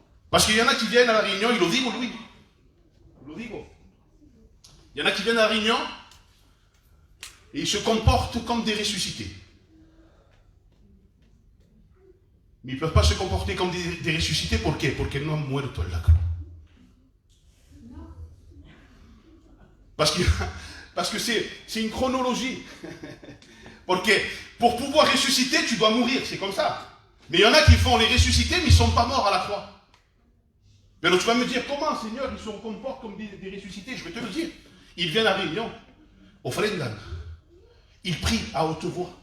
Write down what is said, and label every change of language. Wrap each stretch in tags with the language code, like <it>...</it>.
<fr>Parce qu'il y en a qui viennent à la réunion,</fr> <es>y lo digo, Louis. Lo digo.</es> <fr>Il y en a qui viennent à la réunion et ils se comportent comme des ressuscités. Mais ils ne peuvent pas se comporter comme des ressuscités. Pourquoi?</fr> <es>Porque no han muerto en la cruz.</es> <fr>Parce que c'est une chronologie. Parce que pour pouvoir ressusciter, tu dois mourir, c'est comme ça. Mais il y en a qui font les ressuscités, mais ils ne sont pas morts à la croix. Mais donc tu vas me dire, comment, Seigneur, ils se comportent comme des ressuscités? Je vais te le dire. Ils viennent à la réunion,</fr> <es>ofrendan.</es> <fr>Ils prient à haute voix.</fr>